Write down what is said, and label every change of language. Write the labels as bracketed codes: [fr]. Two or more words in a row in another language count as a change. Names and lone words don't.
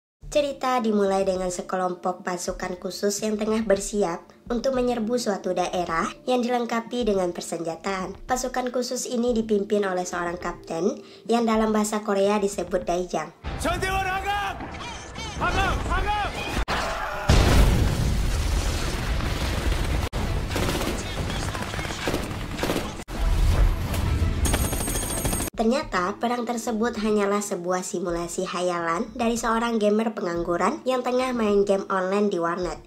[id] Cerita dimulai dengan sekelompok pasukan khusus yang tengah bersiap untuk menyerbu suatu daerah yang dilengkapi dengan persenjataan. Pasukan khusus ini dipimpin oleh seorang kapten yang dalam bahasa Korea disebut Daijang. [ko] 전대원 하강! 하강! 하강! [id] Ternyata perang tersebut hanyalah sebuah simulasi hayalan dari seorang gamer pengangguran yang tengah main game online di warnet.